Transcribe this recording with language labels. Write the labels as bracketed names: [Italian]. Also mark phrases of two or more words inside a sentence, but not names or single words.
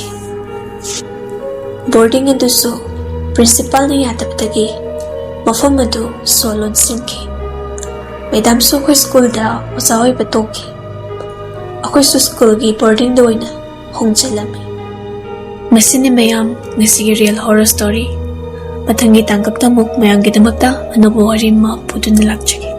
[Manipuri] Boarding adusu principal na yatabdagi mafam adu solon singki. Madam su akhoi school da usawai batoki. Akhoi su school gi boarding da oina khonjel. Masini mayam ngasigi [English] real horror story. [Manipuri] Mathangi tangkap tamuk mayang gidamakta anobo wari ma puduna lakchaki.